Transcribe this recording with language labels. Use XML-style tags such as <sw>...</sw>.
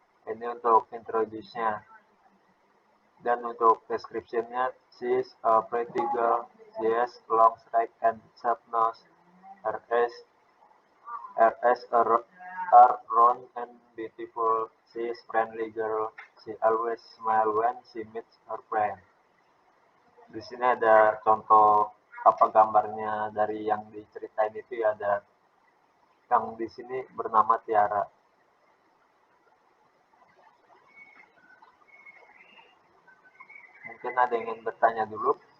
<id>Ini untuk introduce-nya. Dan untuk description-nya,</id> <en>she is a pretty girl. She has long straight and sharp nose. Her eyes are round and beautiful. She is friendly girl. She always smile when she meets her friend.</en> <id>Di sini ada contoh apa gambarnya dari yang diceritain itu ya, ada yang di sini bernama Tiara. Mungkin ada yang ingin bertanya dulu.</id>